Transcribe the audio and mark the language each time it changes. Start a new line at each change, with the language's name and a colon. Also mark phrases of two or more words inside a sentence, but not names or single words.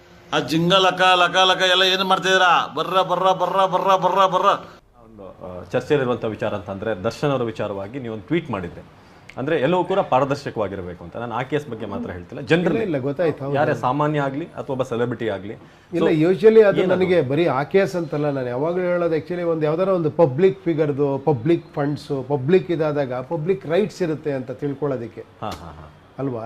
Kannada: ಆ ಜಿಂಗ ಲಕ ಲಕ ಲಕ ಎಲ್ಲ ಏನು ಮಾಡ್ತಿದ್ದೀರಾ? ಬರ್ರ ಬರ್ರ ಬರ್ರ ಬರ್ರ ಬರ್ರ ಬರ್ರ. ಒಂದು ಚರ್ಚೆಯಲ್ಲಿರುವಂಥ ವಿಚಾರ ಅಂತಂದರೆ ದರ್ಶನ್ ಅವರ ವಿಚಾರವಾಗಿ ನೀವೊಂದು ಟ್ವೀಟ್ ಮಾಡಿದ್ದೆ. ಅಂದರೆ ಎಲ್ಲವೂ ಕೂಡ ಪಾರದರ್ಶಕವಾಗಿರಬೇಕು ಅಂತ. ನಾನು ಆ ಕೇಸ್ ಬಗ್ಗೆ ಮಾತ್ರ ಹೇಳ್ತಿಲ್ಲ, ಜನರಲ್ಲಿ ಇಲ್ಲ ಗೊತ್ತಾಯ್ತು. ಯಾರೇ ಸಾಮಾನ್ಯ ಆಗಲಿ ಅಥವಾ ಒಬ್ಬ ಸೆಲೆಬ್ರಿಟಿ ಆಗಲಿ ಇಲ್ಲ, ಯೂಶಲಿ ಅದು ನನಗೆ ಬರೀ ಆ ಕೇಸ್ ಅಂತಲ್ಲ, ನಾನು ಯಾವಾಗಲೂ ಹೇಳೋದು ಆ್ಯಕ್ಚುಲಿ ಒಂದು ಯಾವ್ದಾರ ಒಂದು
English: public figure public funds
Kannada: ಪಬ್ಲಿಕ್ ಇದಾದಾಗ
English: public rights
Kannada: ಇರುತ್ತೆ ಅಂತ ತಿಳ್ಕೊಳ್ಳೋದಕ್ಕೆ ಅಲ್ವಾ.